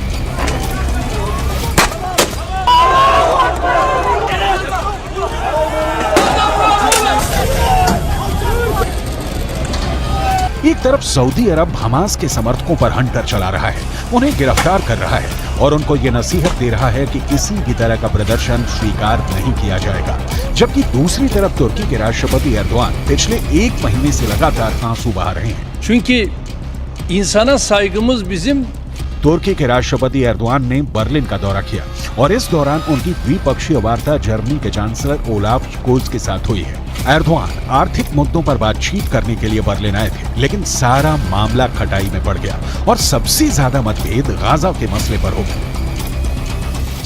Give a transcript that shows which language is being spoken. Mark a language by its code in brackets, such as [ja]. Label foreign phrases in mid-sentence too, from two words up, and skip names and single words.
[hi] एक तरफ सऊदी अरब हमास के समर्थकों पर हंटर चला रहा है, उन्हें गिरफ्तार कर रहा है और उनको ये नसीहत दे रहा है कि किसी भी तरह का प्रदर्शन स्वीकार नहीं किया जाएगा। जबकि दूसरी तरफ तुर्की के राष्ट्रपति एर्दोआन पिछले एक महीने से लगातार आंसू बहा रहे हैं। [tr] Çünkü insana saygımız bizim। [hi] तुर्की के राष्ट्रपति एर्दोआन ने बर्लिन का दौरा किया और इस दौरान उनकी द्विपक्षीय वार्ता जर्मनी के चांसलर ओलाफ स्कोल्ज के साथ हुई है। एर्दोआन आर्थिक मुद्दों पर बातचीत करने के लिए बर्लिन आए थे, लेकिन सारा मामला खटाई में पड़ गया और सबसे ज्यादा मतभेद गाजा के मसले पर हो गया।